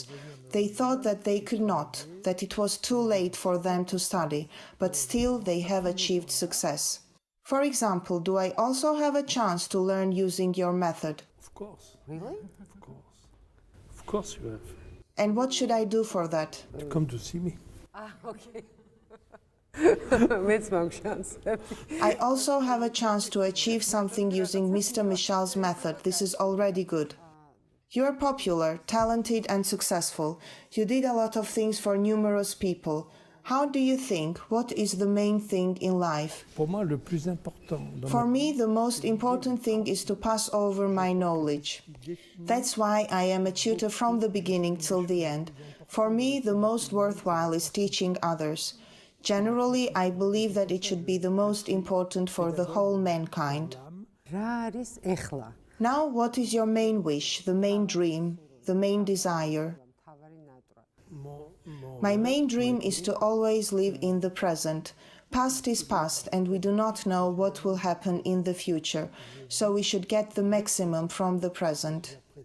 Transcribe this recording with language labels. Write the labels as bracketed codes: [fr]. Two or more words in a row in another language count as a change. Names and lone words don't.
[en] They thought that they could not, that it was too late for them to study, but still they have achieved success. For example, do I also have a chance to learn using your method? Of course. Really? Of course. Of course you have. And what should I do for that? To come to see me. [ka] Okay. მეც მაგ-შანსები. [en] I also have a chance to achieve something using Mr. Michel's method. This is already good. You are popular, talented and successful. You did a lot of things for numerous people. How do you think? What is the main thing in life? [fr] Pour moi, le plus important. [en] For me, the most important thing is to pass over my knowledge. That's why I am a tutor from the beginning till the end. For me, the most worthwhile is teaching others. Generally, I believe that it should be the most important for the whole mankind. [ka] რა არის ეხლა? [en] Now, what is your main wish, the main dream, the main desire? My main dream is to always live in the present. Past is past, and we do not know what will happen in the future, so we should get the maximum from the present.